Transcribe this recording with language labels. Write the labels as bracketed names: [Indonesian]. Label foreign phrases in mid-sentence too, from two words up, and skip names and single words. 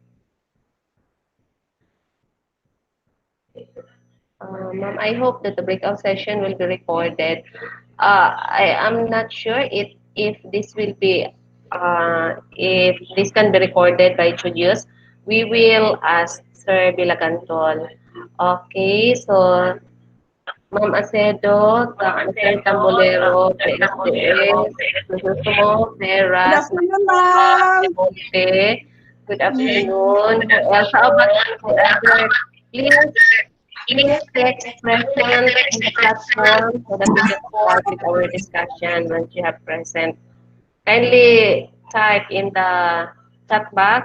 [English] Ma'am, I hope that the breakout session will be recorded. I am not sure if this will be if this can be recorded by Julius. We will ask Sir Bilagantol. Okay, so Ma'am Acedo, Sir Tambolero, PSDS, Susumo, Good Veras, afternoon, Nakuha, ma'am. Demonte. Good afternoon. Who else? How about the other? Please Please text present in the platform so that we can start with our discussion once you have present. Kindly type in the chat box.